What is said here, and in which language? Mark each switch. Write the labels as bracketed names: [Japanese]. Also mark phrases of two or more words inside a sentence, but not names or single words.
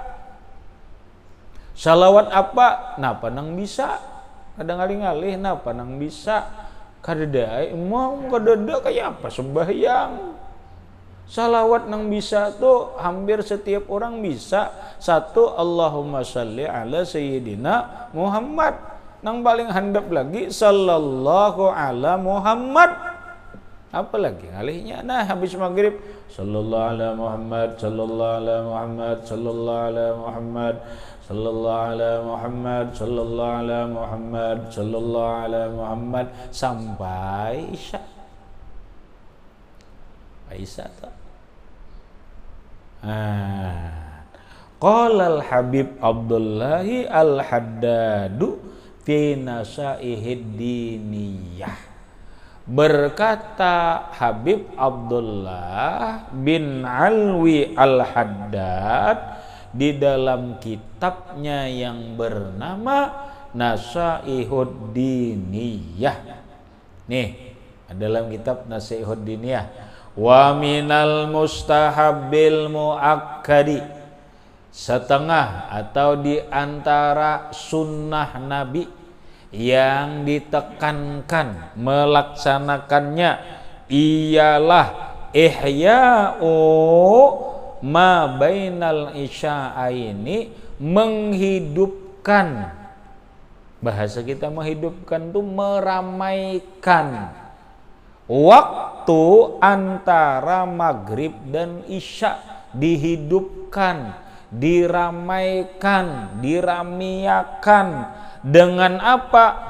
[Banjar] Sholawat apa? Napa nang bisa? Kadang ngalih-ngalih napa nang bisa? Kadada mau kadada kayak apa sembahyang. Salawat nang bisa tuh hampir setiap orang bisa. Satu, [Arabic] اللهم صل على سيدنا محمد. [Banjar] Nang paling handap lagi [Arabic] صلى الله على محمد. [Banjar] Apa lagi ngalihnya? Nah habis maghrib [Arabic] صلى الله على محمد، صلى الله على محمد، صلى الله على محمد، صلى الله على محمد، صلى الله على محمد، صلى الله على محمد [Banjar] sampai isya. Isya tak? [Arabic] قال الحبيب عبد الله الحداد في نصائح الدينية. [Indonesian] Berkata Habib Abdullah bin Alwi al-Haddad di dalam kitabnya yang bernama Nasaihud Diniyah. Nih, dalam kitab Nasaihud Diniyah. [Arabic] ومن المستحب المؤكد, [Indonesian] setengah atau di antara sunnah Nabi yang ditekankan melaksanakannya ialah [Arabic] إحياء ما بين العشاءين, [Indonesian] menghidupkan. Bahasa kita menghidupkan itu meramaikan waktu antara maghrib dan isya, dihidupkan, diramaikan, diramiakan dengan apa?